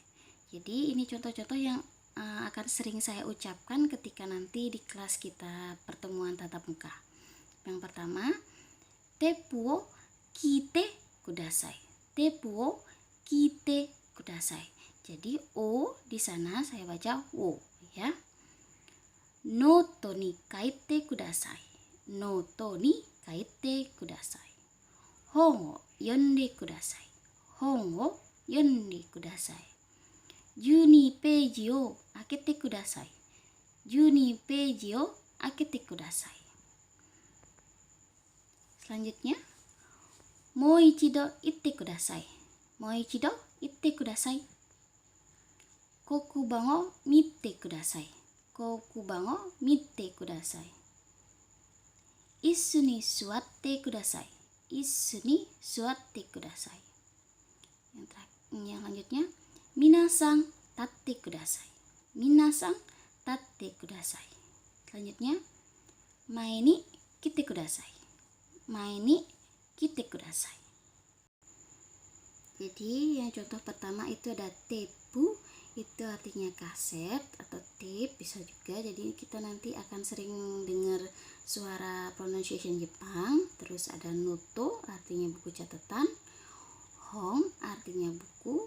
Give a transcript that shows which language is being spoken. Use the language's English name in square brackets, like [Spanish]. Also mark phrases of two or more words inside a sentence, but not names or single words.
[Indonesian] Jadi ini contoh-contoh yang akan sering saya ucapkan ketika nanti di kelas kita pertemuan tatap muka. Yang pertama, [Japanese] テープを聞いてください. テープを聞いてください. [Indonesian] Jadi o di sana saya baca wo ya. [Japanese] ノートに書いてください. ノートに書いてください。本を読んでください. 本を読んでください. 12ページを開けてください。12ページを開けてください。Selanjutnya, もう一度言ってください。もう一度言ってください。黒板を見てください。黒板を見てください。椅子に座ってください。椅子に座ってください。 [Indonesian] Yang selanjutnya, [Japanese] 皆さん立ってください。皆さん立ってください。 [Indonesian] Selanjutnya, [Japanese] 前に来てください。前に来てください。 [Indonesian] Jadi yang contoh pertama itu ada tepu, itu artinya kaset atau tape bisa juga. Jadi kita nanti akan sering dengar suara pronunciation Jepang. Terus ada noto artinya buku catatan. Hon artinya buku.